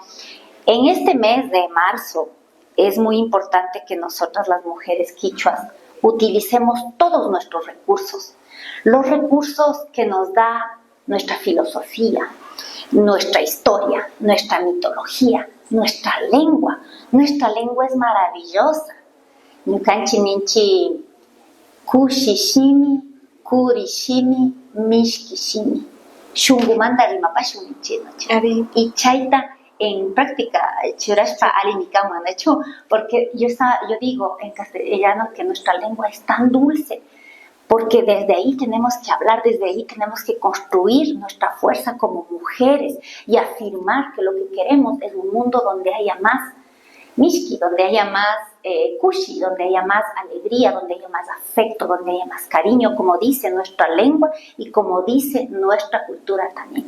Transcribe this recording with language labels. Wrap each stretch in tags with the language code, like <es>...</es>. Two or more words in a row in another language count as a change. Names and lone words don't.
<es>En este mes de marzo es muy importante que nosotras las mujeres quichuas utilicemos todos nuestros recursos, los recursos que nos da nuestra filosofía, nuestra historia, nuestra mitología, nuestra lengua. Nuestra lengua es maravillosa.</es> <qu>Ñukanchik ninchik kushishimi, kurishimi, mishkishimi. Shunkumanta rimapashun ninchik.</qu> <es>Y chayta en práctica,</es> <qu>churashpa alimikaman,</qu> <es>de hecho, porque yo digo en castellano que nuestra lengua es tan dulce, porque desde ahí tenemos que hablar, desde ahí tenemos que construir nuestra fuerza como mujeres y afirmar que lo que queremos es un mundo donde haya más mishki, donde haya más kushi, donde haya más alegría, donde haya más afecto, donde haya más cariño, como dice nuestra lengua y como dice nuestra cultura también.</es>